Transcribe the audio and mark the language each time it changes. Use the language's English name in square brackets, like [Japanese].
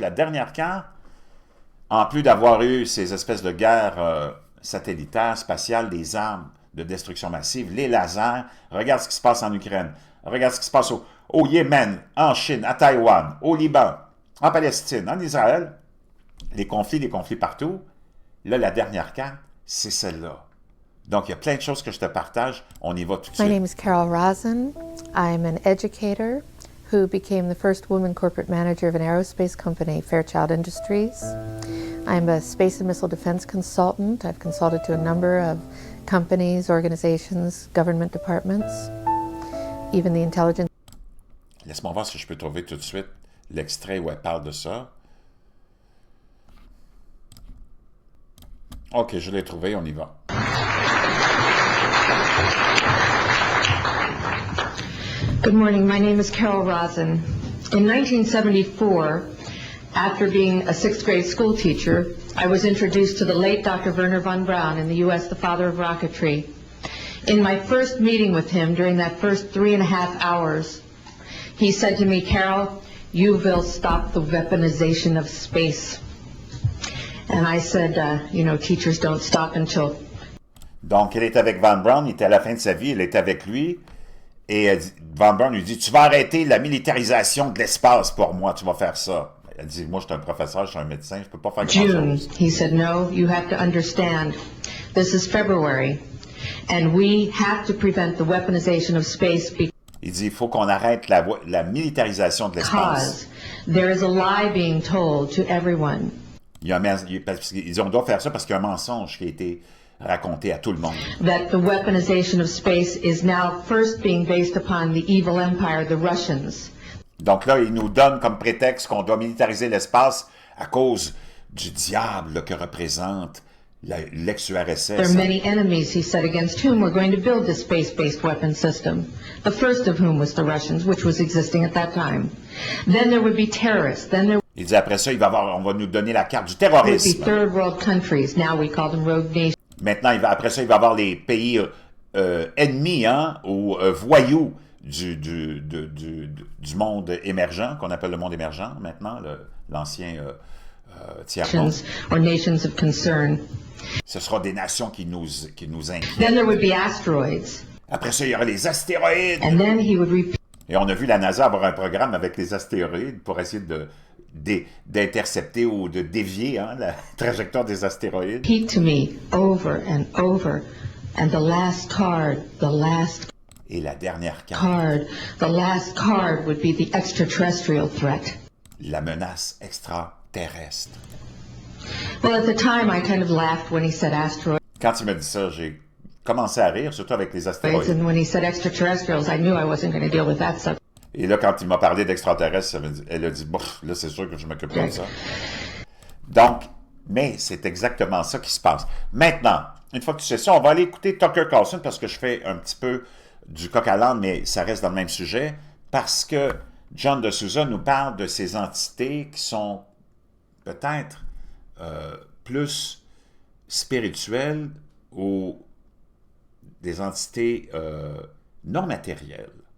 [French] La dernière carte, en plus d'avoir eu ces espèces de guerres satellitaires, spatiales, des armes de destruction massive, les lasers, regarde ce qui se passe en Ukraine, regarde ce qui se passe au Yémen, en Chine, à Taïwan, au Liban, en Palestine, en Israël, les conflits partout. Là, la dernière carte, c'est celle-là. Donc, il y a plein de choses que je te partage. On y va tout de suite. [English] My name is Carol Rosen. I'm an educator who became the first woman corporate manager of an aerospace company, Fairchild Industries. I'm a space and missile defense consultant. I've consulted to a number of companies, organizations, government departments, even the intelligence. [French] Laisse-moi voir si je peux trouver tout de suite l'extrait où elle parle de ça. OK, je l'ai trouvé, on y va. [English] Good morning. My name is Carol Rosen. In 1974, after being a sixth grade school teacher, I was introduced to the late Dr. Wernher von Braun in the U.S., the father of rocketry. In my first meeting with him, during that first 3.5 hours, he said to me, Carol, you will stop the weaponization of space. And I said, teachers don't stop until... [French] Donc, elle est avec Von Braun, il était à la fin de sa vie, elle est avec lui, et Von Braun lui dit, tu vas arrêter la militarisation de l'espace pour moi, tu vas faire ça. Elle dit, moi, je suis un professeur, je suis un médecin, je peux pas faire grand-chose. [English] He said, no, you have to understand, this is February, and we have to prevent the weaponization of space [French] il dit, il faut qu'on arrête la militarisation de l'espace. [English] because there is a lie being told to everyone. [French] On doit faire ça parce qu'il y a un mensonge qui a été raconté à tout le monde. [English] That the weaponization of space is now first being based upon the evil empire, the Russians. [French] Donc là, il nous donne comme prétexte qu'on doit militariser l'espace à cause du diable que représente l'ex-URSS. [English] There are many enemies, he said, against whom we're going to build this space-based weapon system. The first of whom was the Russians, which was existing at that time. Then there would be terrorists. Then there [French] il dit après ça, on va nous donner la carte du [English] would be [French] terrorisme. [English] third world countries. Now we call them rogue nations. [French] Maintenant, après ça, il va y avoir les pays ennemis ou voyous du monde émergent, qu'on appelle le monde émergent maintenant, l'ancien tiers-monde. [English] Or nations of concern. [French] Ce sera des nations qui nous inquiètent. [English] Then there would be asteroids. [French] Après ça, il y aura les astéroïdes. [English] And then he would repeat [French] Et on a vu la NASA avoir un programme avec les astéroïdes pour essayer d'intercepter ou de dévier la trajectoire des astéroïdes. [English] to me over and over. And the last card [French] Et la dernière carte, [English] the last card would be the extraterrestrial threat. [French] la menace extraterrestre. [English] Well, at the time, I kind of laughed when he said asteroids. [French] Quand il m'a dit ça, j'ai commencé à rire, surtout avec les astéroïdes. [English] And when he said extraterrestrials, I knew I wasn't going to deal with that subject. [French] Et là, quand il m'a parlé d'extraterrestres, elle a dit, bon, là, c'est sûr que je m'occupe pas de ça. Donc, mais c'est exactement ça qui se passe. Maintenant, une fois que tu sais ça, on va aller écouter Tucker Carlson parce que je fais un petit peu du coq à l'âne, mais ça reste dans le même sujet, parce que John DeSouza nous parle de ces entités qui sont peut-être plus spirituelles ou des entités non matérielles.